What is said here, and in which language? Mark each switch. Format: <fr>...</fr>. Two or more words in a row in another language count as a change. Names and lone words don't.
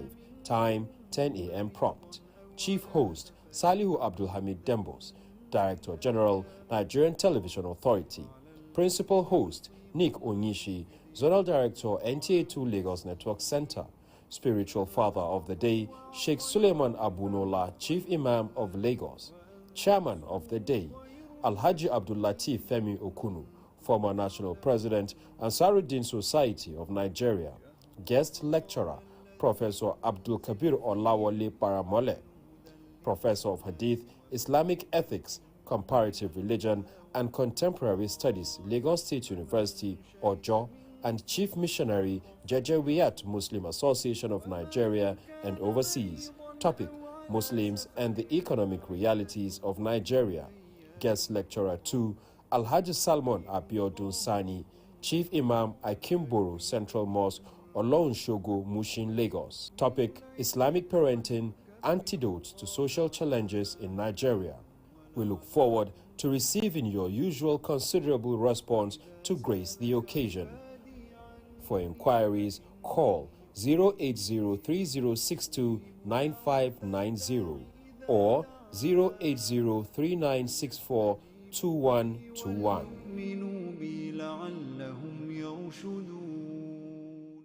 <en>Time, 10 a.m. prompt. Chief host, Salihu Abdul Hamid Dembos, Director General, Nigerian Television Authority. Principal host, Nick Onyishi, Zonal Director, NTA2 Lagos Network Center. Spiritual Father of the Day, Sheikh Suleiman Abunola, Chief Imam of Lagos. Chairman of the Day, Alhaji Abdul Latif Femi Okunu, former National President, Ansaruddin Society of Nigeria. Guest Lecturer, Professor Abdul Kabir Olawale Paramole. Professor of Hadith, Islamic Ethics, Comparative Religion, and Contemporary Studies, Lagos State University, Ojo, and Chief Missionary, Jejewiyat Muslim Association of Nigeria and Overseas. Topic, Muslims and the Economic Realities of Nigeria. Guest Lecturer 2, Alhaji Salmon Abiodun Sani, Chief Imam, Akimboro Central Mosque, Olorun Shogo, Mushin, Lagos. Topic, Islamic Parenting, Antidotes to Social Challenges in Nigeria. We look forward to receiving your usual considerable response to grace the occasion. For inquiries, call 08030629590 or 08039642121.</en>